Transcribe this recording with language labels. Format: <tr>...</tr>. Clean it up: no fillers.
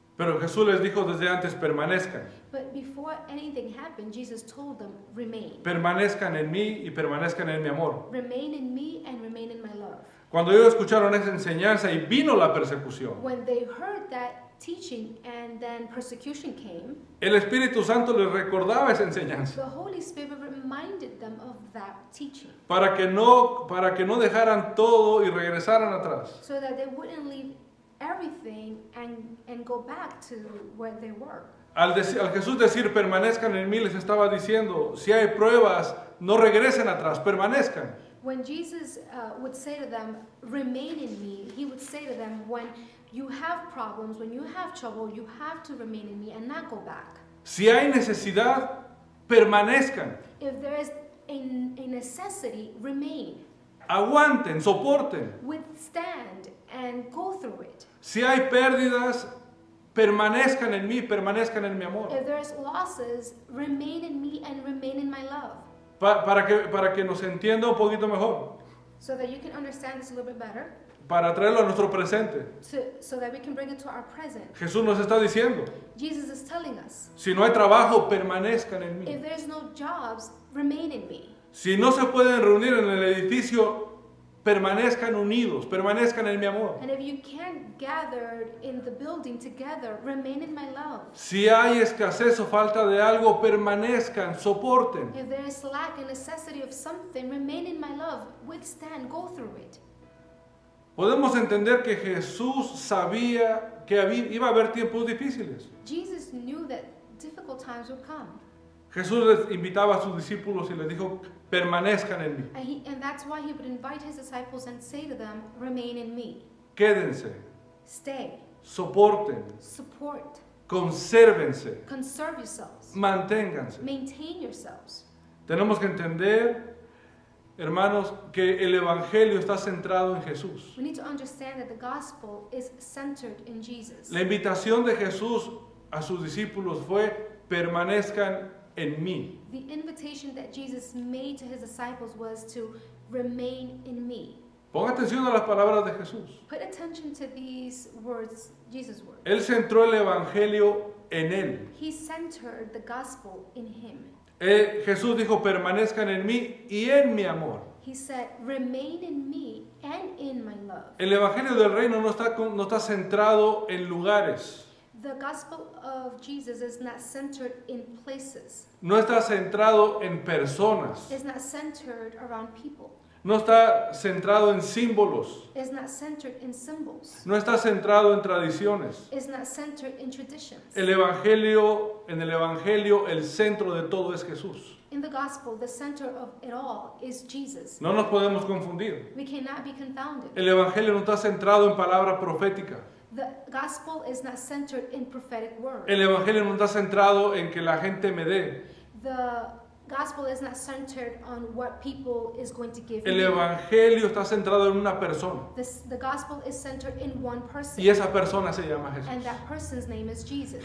<es>Pero Jesús les dijo desde antes, permanezcan.</es> <en>But before anything happened, Jesus told them, remain.</en> <es>Permanezcan en mí y permanezcan en mi amor.</es> <en>Remain in me and remain in my love.</en> <es>Cuando ellos escucharon esa enseñanza y vino la persecución,</es> <en>When they heard that teaching and then persecution came,</en> <es>el Espíritu Santo les recordaba esa enseñanza.</es> <en>the Holy Spirit reminded them of that teaching.</en> <es>Para que no dejaran todo y regresaran atrás.</es> <en>So that they wouldn't leave everything and go back to where they were.</en> <es>Al Jesús decir permanezcan en mí, les estaba diciendo, si hay pruebas, no regresen atrás, permanezcan.</es> <en>When Jesus would say to them, remain in me, he would say to them, when you have problems, when you have trouble, you have to remain in me and not go back.</en> <es>Si hay necesidad, permanezcan.</es> <en>If there is a necessity, remain.</en> <es>Aguanten, soporten.</es> <en>Withstand and go through it.</en> <es>Si hay pérdidas, permanezcan en mí, permanezcan en mi amor.</es> <en>If there's losses, remain in me and remain in my love.</en> <es>Para que nos entienda un poquito mejor.</es> <en>So that you can understand this a little bit better.</en> <es>Para traerlo a nuestro presente.</es> <en>So that we can bring it to our present.</en> <es>Jesús nos está diciendo,</es> <en>Jesus is telling us,</en> <es>si no hay trabajo, permanezcan en mí.</es> <en>if there's no jobs, remain in me.</en> <es>Si no se pueden reunir en el edificio, permanezcan unidos, permanezcan en mi amor.</es> <en>And if you can't gather in the building together, remain in my love.</en> <es>Si hay escasez o falta de algo, permanezcan, soporten.</es> <en>If there is lack and necessity of something, remain in my love. Withstand, go through it.</en> <es>Podemos entender que Jesús sabía que iba a haber tiempos difíciles.</es> <en>Jesus knew that difficult times would come.</en> <es>Jesús les invitaba a sus discípulos y les dijo, permanezcan en mí,</es> <en>And that's why he would invite his disciples and say to them, remain in me.</en> <es>quédense,</es> <en>Stay,</en> <es>soporten,</es> <en>support,</en> <es>consérvense,</es> <en>conserve yourselves,</en> <es>manténganse.</es> <en>maintain yourselves.</en> <es>Tenemos que entender, hermanos, que el Evangelio está centrado en Jesús.</es> <en>We need to understand that the gospel is centered in Jesus.</en> <es>La invitación de Jesús a sus discípulos fue, permanezcan en mí.</es> <en>The invitation that Jesus made to his disciples was to remain in me.</en> <es>Ponga atención a las palabras de Jesús.</es> <en>Put attention to these words, Jesus' words.</en> <es>Él centró el Evangelio en Él.</es> <en>He centered the gospel in him.</en> <es>Jesús dijo, permanezcan en mí y en mi amor.</es> <en>He said, remain in me and in my love.</en> <es>El Evangelio del Reino no está centrado en lugares.</es> <en>The gospel of Jesus is not centered in places.</en> <es>No está centrado en personas.</es> <en>It's not centered around people.</en> <es>No está centrado en símbolos.</es> <en>It's not centered in symbols.</en> <es>No está centrado en tradiciones.</es> <en>It's not centered in traditions.</en> <es>En el Evangelio, el centro de todo es Jesús.</es> <en>In the gospel, the center of it all is Jesus.</en> <es>No nos podemos confundir.</es> <en>We cannot be confounded.</en> <es>El Evangelio no está centrado en palabra profética.</es> <en>The gospel is not centered in prophetic words.</en> <es>El Evangelio no está centrado en que la gente me dé.</es> <en>The gospel is not centered on what people is going to give</en> <es>El</es> <en>me.</en> <es>Evangelio está centrado en una persona.</es> <en>The gospel is centered in one person.</en> <es>Y esa persona se llama</es> <en>And</en> <es>Jesús.</es> <en>that person's name is Jesus.</en>